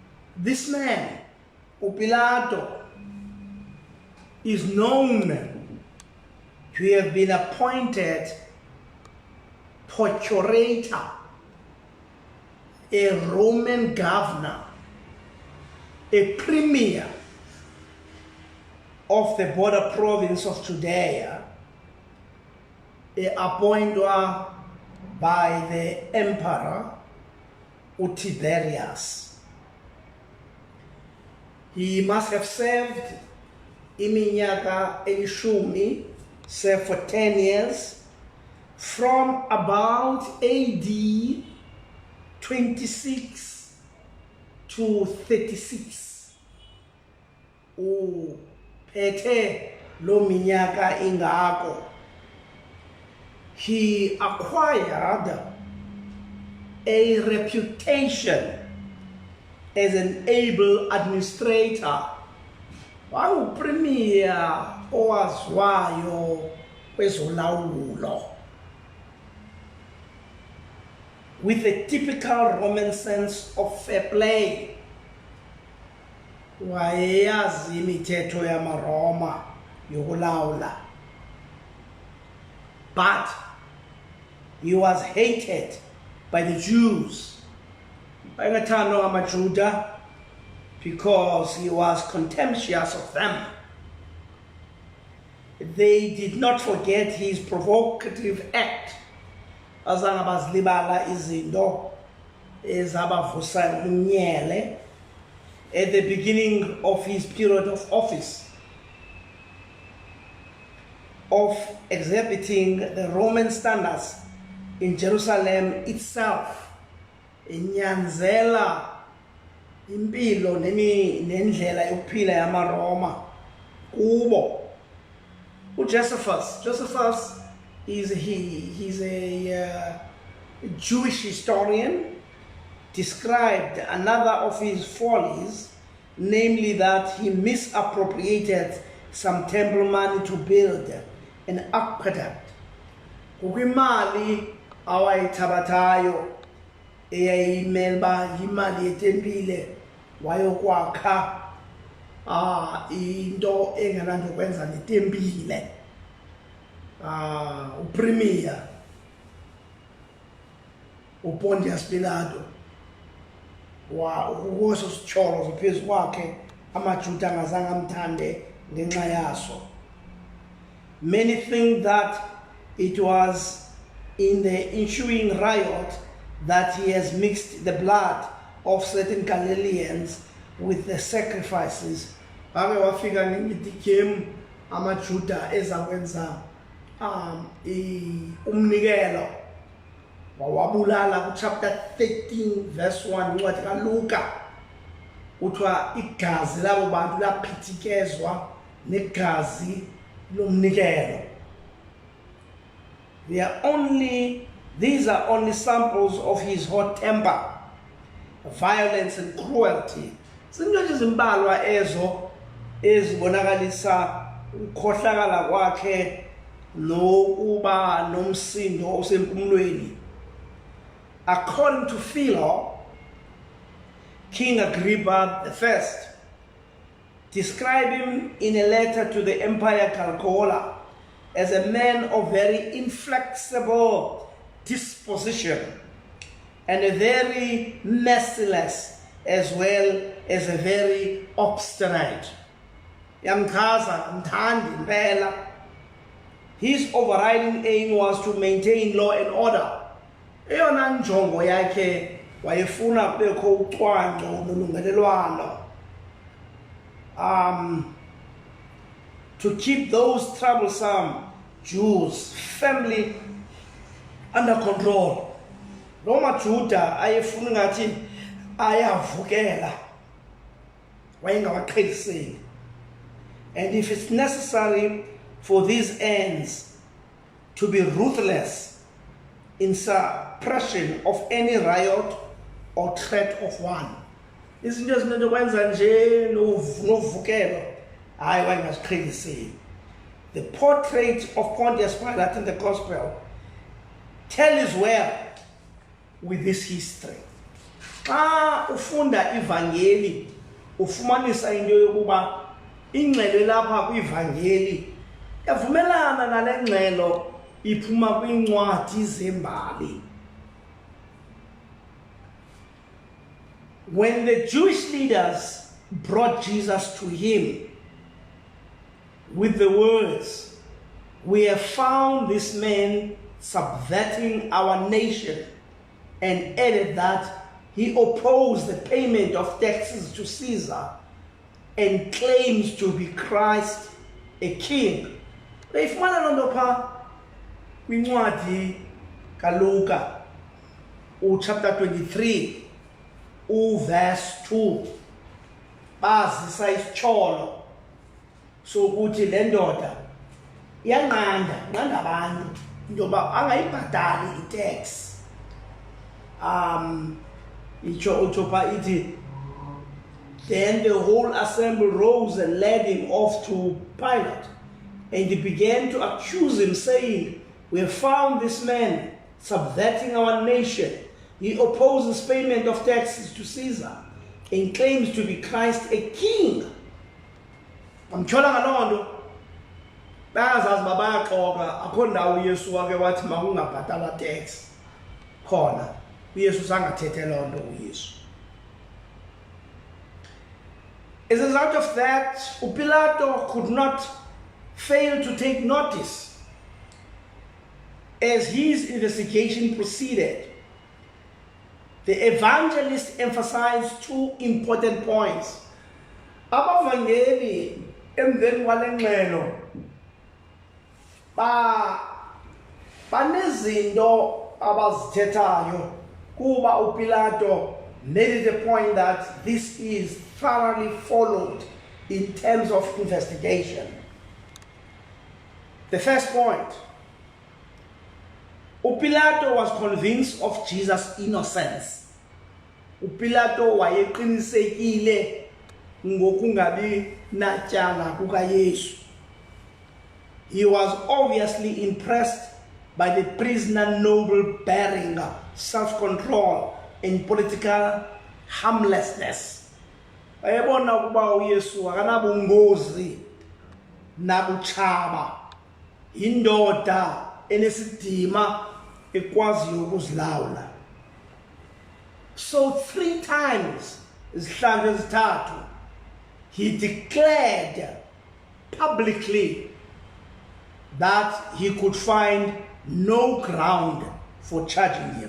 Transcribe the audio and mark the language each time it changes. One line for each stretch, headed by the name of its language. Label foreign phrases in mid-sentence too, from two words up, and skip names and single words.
English: This man, Pilato, is known to have been appointed procurator, a Roman governor, a premier of the border province of Judea, appointed by the emperor Tiberius. He must have served
Xhosa: iminyaka elishumi,
English: served for 10 years, from about AD 26 to 36.
Xhosa: Uphethe lo minyaka ingako.
English: He acquired a reputation as an able administrator.
Xhosa: Wawupremier owaziwayo kwezolawulo,
English: with a typical Roman sense of fair play.
Xhosa: Wayeyazi imithetho yamaRoma yokulawula.
English: But he was hated by the Jews,
Xhosa: bayengathandwa ngamaJuda,
English: because he was contemptuous of them. They did not forget his provocative act.
Xhosa: Azange bazilibala izinto ezabavusa umnyele
English: at the beginning of his period of office, of exhibiting the Roman standards in Jerusalem itself,
Xhosa: inyanzela impilo nendlela yokuphila yamaRoma kubo.
English: Josephus he's a Jewish historian, described another of his follies, namely that he misappropriated some temple money to build an aqueduct.
Xhosa: Kukwimali awayithabathayo eyayimelba imali yetempile wayokwakha into engenanto kwenza netempile. Upremier uPontius Pilato ukuso sitsholo ziphezu kwakhe amaJuda angazange amthande ngenxa yaso.
English: Many think that it was in the ensuing riot that he has mixed the blood of certain Galileans with the sacrifices.
Xhosa: Ake wafika ngemidikem amaJuda ezakwenza umnikelo, wawabulala ku
English: chapter 13 verse 1
Xhosa: incwadi kaLuka. Kuthiwa igazi labo bantu laphithikezwa negazi lomnikelo.
English: These are only samples of his hot temper, violence and cruelty.
Xhosa: Zinto nje zimbalwa ezo ezibonakalisa ukukhohlakala kwakhe nokuba nomsindo osempumlweni.
English: According to Philo, King Agrippa I described him in a letter to the Empire Calcola as a man of very inflexible disposition and a very merciless as well as a very obstinate.
Xhosa: Yamchaza, amthandi impela.
English: His overriding aim was to maintain law and order.
Xhosa: Eyona njongo yakhe wayefuna kubekho ucwangco nolungelelwano.
English: To keep those troublesome Jews firmly under control.
Xhosa: Lo maJuda ayefuna ngathi ayavukela, wayengawaqheliseli.
English: And if it's necessary for these ends to be ruthless in suppression of any riot or threat of one.
Xhosa: Izinto ezinokwenza nje novukelo hayi wayengaziqheliseli.
English: The portrait of Pontius Pilate in the Gospel tells well with this history.
Xhosa: xa ufunda ivangeli ufumanisa into yokuba ingxelo lapha kwivangeli yavumelana nale ngxelo iphuma kwincwadi zembali.
English: When the Jewish leaders brought Jesus to him with the words, "We have found this man subverting our nation," and added that he opposed the payment of taxes to Caesar and claims to be Christ, a king.
Xhosa: Beyifumana loo nto phaa kwincwadi kaLuka,
English: chapter 23, verse 2.
Xhosa: Bazisa isityholo sokuthi le ndoda nqanda abantu into yoba angayibhatali itax. Utsho phaa ithi,
English: then the whole assembly rose and led him off to Pilate, and he began to accuse him, saying, "We have found this man subverting our nation. He opposes payment of taxes to Caesar and claims to be Christ, a king."
Xhosa: Bamthola ngaloo nto bayazazi uba bayaxoka. Akho ndawo uYesu wake wathi makungabhatalwa tax khona. uYesu sangathethe loo nto uYesu.
English: As a result of that, uPilato could not fail to take notice as his investigation proceeded. The evangelist emphasized two important points.
Xhosa: Abavangeli emveni kwale ngxelo banezinto abazithethayo kuba uPilato
English: made it a point that this is thoroughly followed in terms of investigation. The first point, uPilato was convinced of Jesus' innocence.
Xhosa: uPilato wayeqinisekile ngokungabi natyala kukaYesu.
English: He was obviously impressed by the prisoner noble bearing, self-control, and political harmlessness.
Xhosa: Ayebona ukuba uYesu akanabungozi nabutshaba, indoda enesidima ekwaziyo ukuzilawula.
English: So 3 times,
Xhosa: izihlandlo ezithathu,
English: he declared publicly that he could find no ground for charging him.